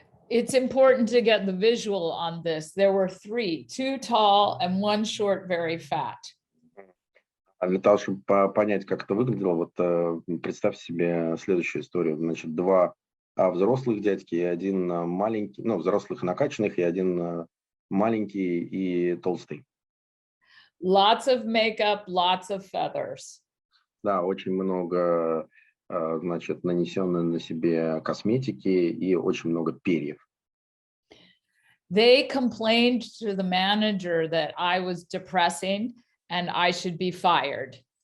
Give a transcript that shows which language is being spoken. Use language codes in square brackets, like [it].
[en] It's important to get the visual on this. There were three, two tall and one short, very fat. [ru] Для того, чтобы понять, как это выглядело, вот представь себе следующую историю. Значит, два взрослых дядьки и один маленький, взрослых накачанных и один маленький и толстый. [en] Lots of makeup, lots of feathers. [ru] Да, очень много, значит, нанесено на себе косметики и очень много перьев. [en] They complained to the manager that I was depressing and I should be fired.